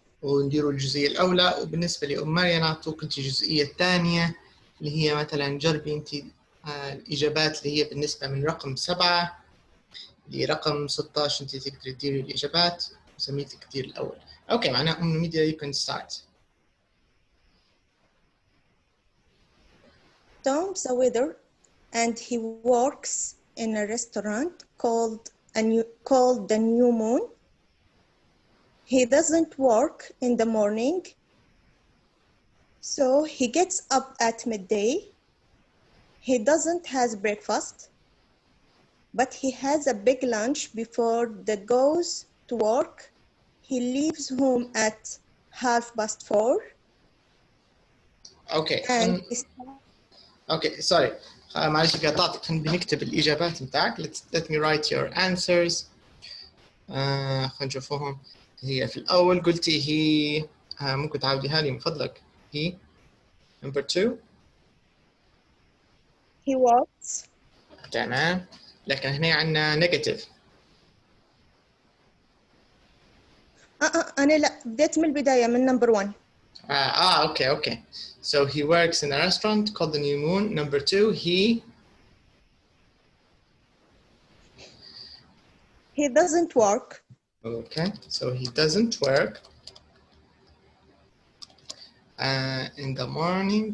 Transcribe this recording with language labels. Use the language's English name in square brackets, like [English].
[Arabic] ونديروا الجزئية الأولى، وبالنسبة لأم مريم نعطوك أنت الجزئية الثانية اللي هي مثلا جربي أنت الإجابات اللي هي بالنسبة من رقم 7 لرقم 16. أنت تقدري تديري الإجابات وسميتك تدير الأول. أوكي معناها أم ميديا [English] you can start. Tom's a waiter and he works in a restaurant called the New Moon. He doesn't work in the morning, so he gets up at midday. He doesn't have breakfast, but he has a big lunch before he goes to work. He leaves home at 4:30. [Arabic] أوكي أوكي سوري معلش قطعتك. خلينا نكتب الإجابات بتاعك. [English] Let me write your answers. [Arabic] خلينا نشوفهم. هي في الأول قلتي هي ممكن تعاوديها لي من فضلك. [English] هي number 2 He works. [Arabic] تمام، لكن هنا عندنا negative. أنا لا بديت من البداية من [English] number 1. Okay. So he works in a restaurant called the New Moon. Number 2, he doesn't work. Okay, so he doesn't work in the morning.